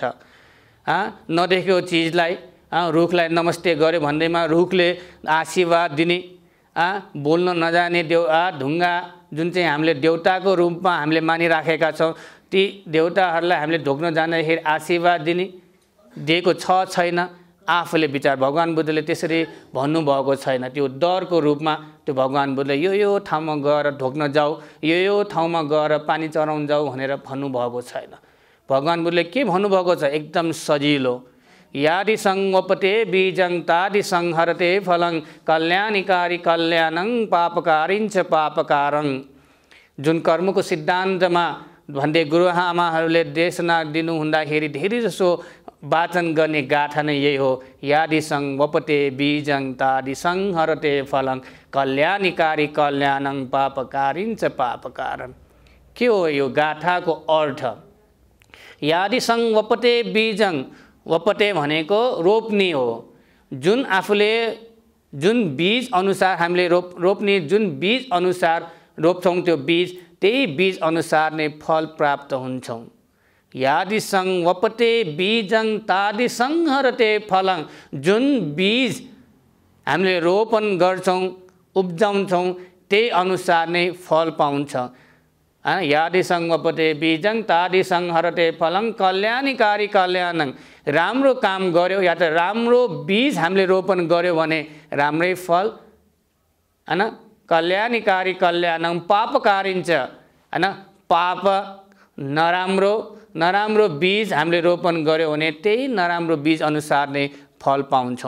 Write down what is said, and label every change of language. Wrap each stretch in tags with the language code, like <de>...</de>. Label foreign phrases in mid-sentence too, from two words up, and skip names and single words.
<ne>नदेखेको चिजलाई रुखलाई नमस्ते गर्यो भन्दैमा रुखले आशीर्वाद दिने, बोल्न नजाने ढुङ्गा जुन चाहिँ हामीले देउताको रूपमा हामीले मानिराखेका छौँ, ती देउताहरूलाई हामीले ढोक्न जाँदाखेरि आशीर्वाद दिएको छ छैन आफूले विचार। भगवान बुद्धले त्यसरी भन्नुभएको छैन। त्यो डरको रूपमा त्यो भगवान बुद्धले यो ठाउँमा गएर ढोक्न जाऊ, यो ठाउँमा गएर पानी चढाउन जाऊ भनेर भन्नुभएको छैन। भगवान बुद्धले के भन्नुभएको छ? एकदम सजिलो,</ne> <pi>यादि संवपते बीजं तादि संहरते फलं कल्याणिकारी कल्याणं पापकारिञ्च पापकारं।</pi> <ne>जुन कर्मको सिद्धान्तमा भन्दै गुरुआमाहरूले देशना दिनु हुँदाखेरि धेरै जसो वाचन गर्ने गाथा नै यही हो।</ne> <pi>यादि संवपते बीजं तादि संहरते फलं कल्याणिकारी कल्याणं पापकारिञ्च पापकारं।</pi> <ne>के हो यो गाथाको अर्थ?</ne> <pi>यादि संवपते बीजं,</pi> <ne>वपते भनेको रोप्ने हो। जुन आफूले जुन बीज अनुसार हामीले रोप्ने जुन बीज अनुसार रोप्छौँ त्यो बीज, त्यही बीज अनुसार नै फल प्राप्त हुन्छौँ।</ne> <pi>यादि संवपते बीजं तादि संहरते फलं।</pi> <ne>जुन बीज हामीले रोपन गर्छौँ उब्जाउँछौँ त्यही अनुसार नै फल पाउँछ।</ne> <pi>यादि संवपते बीजं तादि संहरते फलं कल्याणिकारी कल्याणं।</pi> <ne>राम्रो काम गर्यो या त राम्रो बीज हामीले रोपन गर्यो भने राम्रै फल, हैन?</ne> <pi>कल्याणिकारी कल्याणं पापकारिञ्च, हैन?</pi> <ne>पाप नराम्रो बीज हामीले रोपन गर्यो भने त्यही नराम्रो बीज अनुसार नै फल पाउँछौँ।</ne>